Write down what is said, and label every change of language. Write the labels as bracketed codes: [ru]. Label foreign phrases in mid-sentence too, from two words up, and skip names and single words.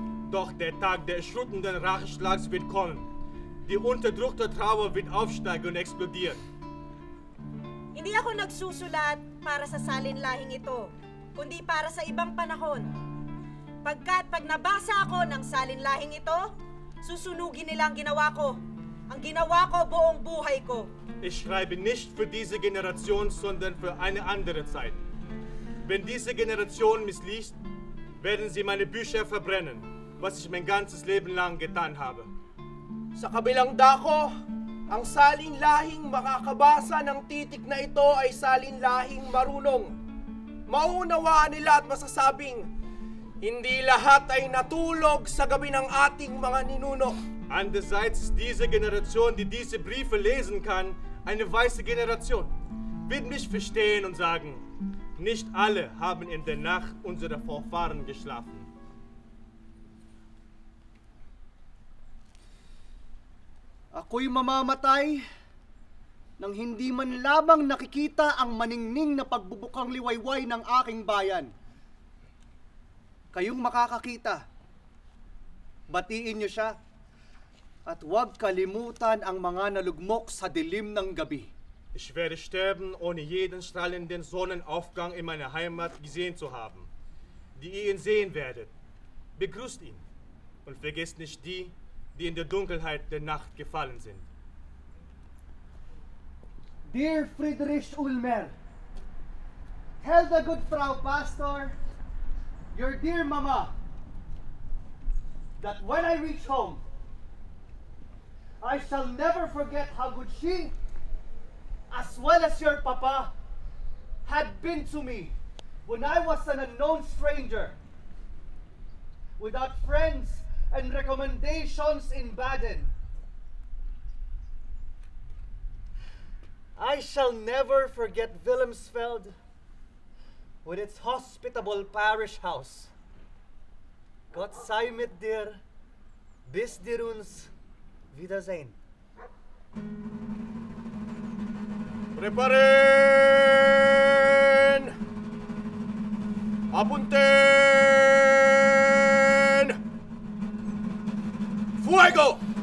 [de] Doch der Tag der erschütternden Racheschlags wird kommen. Die unterdrückte Trauer wird aufsteigen und explodieren. [tl] Hindi ako nagsusulat para sa salinlahing ito, kundi para sa ibang panahon. Pagkat pag nabasa ako ng salinlahing ito, susunugin nila ang ginawa ko. ang ginawa ko buong buhay ko. [de] Ich schreibe nicht für diese Generation, sondern für eine andere Zeit. Wenn diese Generation missliegt, werden sie meine Bücher verbrennen, was ich mein ganzes Leben lang getan habe. [tl] Sa kabilang dako, ang salinlahing makakabasa ng titik na ito ay salinlahing marunong. Maunawaan nila at masasabing, hindi lahat ay natulog sa gabi ng ating mga ninuno. [de] Andererseits ist diese Generation, die diese Briefe lesen kann, eine weiße Generation. Wird mich verstehen und sagen, nicht alle haben in der Nacht unserer Vorfahren geschlafen. [tl] Ako'y mamamatay nang hindi man lamang nakikita ang maningning na pagbubukang liwayway ng aking bayan. Kayong makakakita, batiin niyo siya at huwag kalimutan ang mga nalugmok sa dilim ng gabi. [de] Ich werde sterben, ohne jeden strahlenden Sonnenaufgang in meiner Heimat gesehen zu haben. Die ihr ihn sehen werdet, begrüßt ihn und vergesst nicht die, die in der Dunkelheit der Nacht gefallen sind. [en] Dear Friedrich Ulmer, tell the good [de] Frau Pastor, [en] your dear mama, that when I reach home, I shall never forget how good she, as well as your papa, had been to me when I was an unknown stranger, without friends and recommendations in Baden. I shall never forget Wilhelmsfeld with its hospitable parish house. [de] Gott sei mit dir, bis dir uns Wiedersehen. [es] Preparen! Apunten! Fuego!